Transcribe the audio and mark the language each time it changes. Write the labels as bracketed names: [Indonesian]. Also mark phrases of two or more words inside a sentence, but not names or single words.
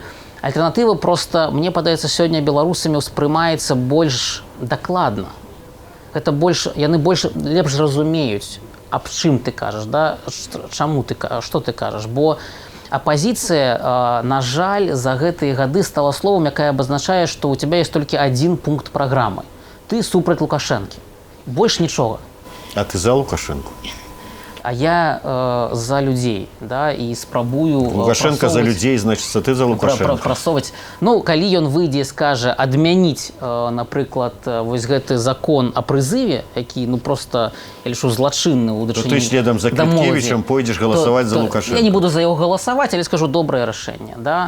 [Belarusian] Альтэрнатыва проста, мне падаецца, сёння беларусамі ўспрымаецца больш дакладна. Гэта яны лепш разумеюць, аб чым ты кажаш, да? Што ты кажаш. Бо апазіцыя, на жаль, за гэтыя гады стала словам, якая абазначае, што ў [Russian] тебя есть [Belarusian] толькі адзін пункт праграмы. Ты супраць Лукашэнкі. Больш нічога. А ты за Лукашэнку? [Russian] А я за людей, да, и спрабую Лукашенко за людей, значит, ты за Лукашенко. [Belarusian] Прасоўваць. Ну, калі ён выйдзе і скажа адмяніць, напрыклад, вось гэты закон о прызыве, які, ну, просто, я лічу, злачынны ў дачыненні да ты следам за Квіткевічам пойдзеш галасаваць за Лукашенко. Я не буду за яго галасаваць, але скажу добрае рашэнне, да.